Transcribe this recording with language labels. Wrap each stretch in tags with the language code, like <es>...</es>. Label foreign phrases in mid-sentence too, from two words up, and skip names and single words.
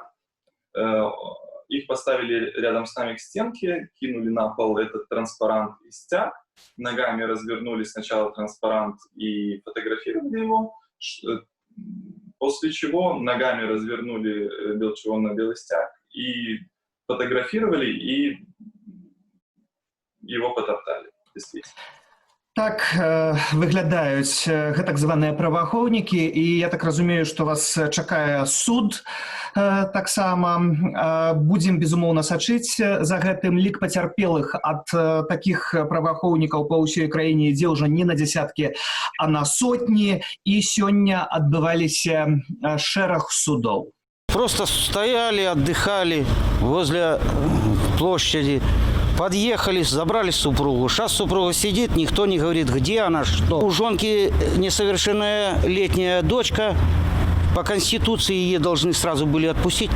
<ru>Их поставили рядом с нами к стенке, кинули на пол этот транспарант и стяг, ногами развернули сначала транспарант и фотографировали его, после чего ногами развернули червоно-белый стяг и фотографировали, и его потоптали.</ru> <be>Так выглядаюць гэтак званыя праваахоўнікі, і я так разумею, што вас чакае суд таксама. Будзем, безумоўна, сачыць за гэтым. Лік пацярпелых ад такіх праваахоўнікаў па ўсёй краіне ідзе ўжо не на дзясяткі, а на сотні, і сёння адбываліся шэраг судоў.</be> <ru>Просто стояли, отдыхали возле площади. Подъехали, забрали супругу. Сейчас супруга сидит, никто не говорит, где она, что. У жонки несовершеннолетняя дочка. По Конституции ее должны сразу были отпустить.</ru>